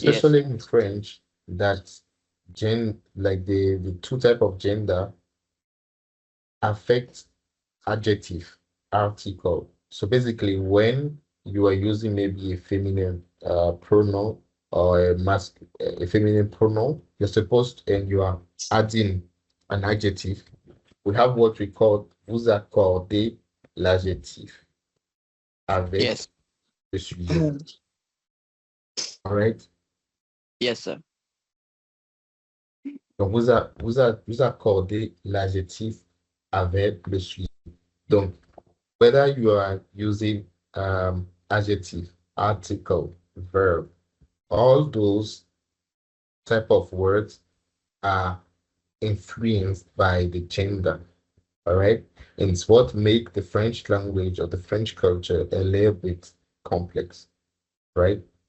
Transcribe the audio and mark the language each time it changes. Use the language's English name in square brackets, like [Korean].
[English] Especially in French, that like the two type of gender affect adjective, article. So basically, when you are using maybe a feminine pronoun or a feminine pronoun, you're supposed and you are adding an adjective. We have what we call [French] vous accordez l'adjectif avec [English] Yes. [French] le sujet. [English] All right. Yes, sir. [French] Donc, vous accordez l'adjectif avec le sujet. [English] Donc, whether you are using adjective, article, verb, all those type of words are influenced by the gender. All right. And it's what make the French language or the French culture a little bit complex, right?